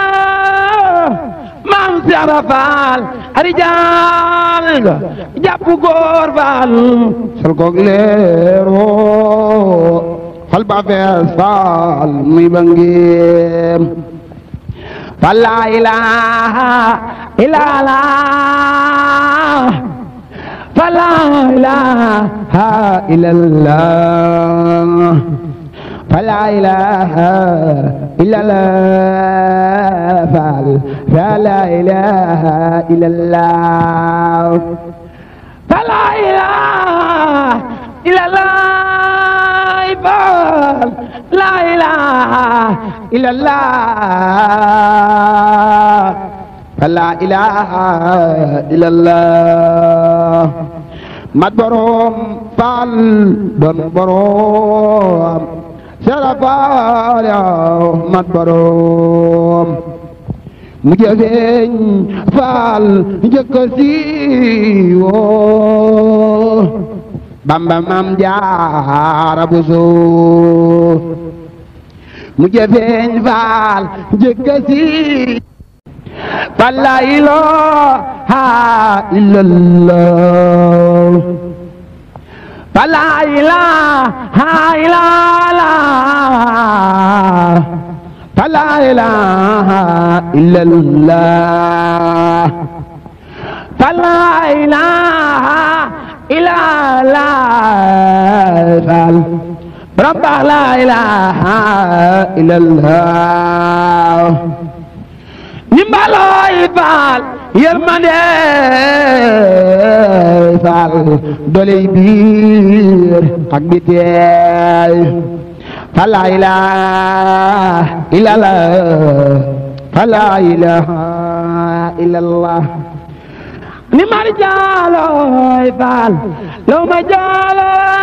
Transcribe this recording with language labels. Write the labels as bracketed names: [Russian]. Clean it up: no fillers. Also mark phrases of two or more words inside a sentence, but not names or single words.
[Wolof] maam Seera Faal arijaal nga jàpp góor faal sol koog leero xol ba fees faal muy bangeem [Arabic] فلا إله إلا الله فلا إله إلا الله فلا إله إلا الله فلا إله إلا الله فلا إله إلا الله لا إله إلا الله فلا إله إلا الله [Wolof] mat borom faal doon borom Seera Faal yow mat borom mu jëfeeñ faal njëkk a siiwoo Bamba Maam Jaara Buso mu jëfeeñ faal njëkk a siiwoo [Arabic] فلا إله إلا الله فلا إله إلا الله فلا إله إلا الله فلا إله إلا الله رب لا إله إلا الله [Wolof] nimbalooy faal yërmande faal doley biir ak bitey [Arabic] فلا إله إلا الله فلا إله إلا الله [Wolof] ni mar jaalooy faal law ma jaalo